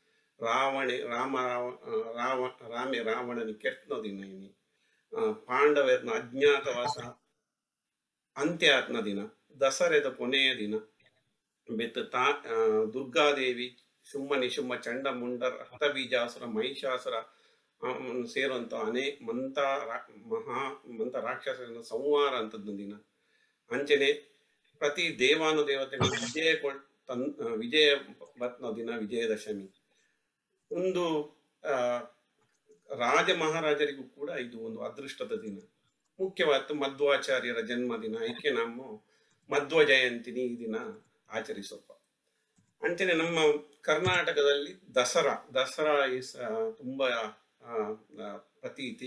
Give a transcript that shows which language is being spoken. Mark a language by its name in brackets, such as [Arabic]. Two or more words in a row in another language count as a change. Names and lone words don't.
[Tulu] ರಾವಣನಿ ಕೆಟ್ಟನ ದಿನ ಇನಿ, ಪಾಂಡವರನ ಅಜ್ಞಾತವಾಸ ಅಂತ್ಯ ಆತ್ನ ದಿನ, ದಸರೆದ ಕೊನೆಯ ದಿನ ಬೆತ್ತ ದುರ್ಗಾದೇವಿ ಶುಂಭ ನಿಶುಂಭ ಚಂಡ ಮುಂಡ ರಕ್ತಬೀಜಾಸುರ ಮಹಿಷಾಸುರ ಸೇರುವಂತ ಮಂತ ರಾಕ್ಷಸನ ಸಂಹಾರ ಅಂತದ್ದು ದಿನ. ಅಂಚನೆ ಪ್ರತಿ ದೇವಾನುದೇವತೆಗಳು ವಿಜಯ ಬತ್ನ ದಿನ ವಿಜಯದಶಮಿ. [Kannada] ಒಂದು ರಾಜ ಮಹಾರಾಜರಿಗೂ ಕೂಡ ಇದು ಒಂದು ಅದೃಷ್ಟದ ದಿನ. ಮುಖ್ಯವಾದ ಮಧ್ವಾಚಾರ್ಯರ ಜನ್ಮದಿನ. [Tulu] ಐಕೆ ನಾವು ಮಧ್ವ ಜಯಂತಿನಿ ಈ ದಿನ ಆಚರಿಸೋಪ್ಪ. [Kannada] ಅಂಚನೆ ನಮ್ಮ ಕರ್ನಾಟಕದಲ್ಲಿ ದಸರಾ ಇಸ್ ತುಂಬಾ ಪ್ರತೀತಿ.